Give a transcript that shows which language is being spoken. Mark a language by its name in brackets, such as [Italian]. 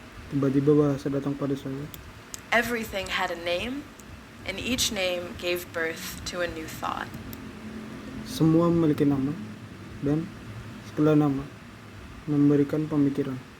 [Indonesian] Tiba-tiba bahasa datang pada saya. [English] Everything had a name, and each name gave birth to a new thought. [Indonesian] Semua memiliki nama, dan setelah nama memberikan pemikiran.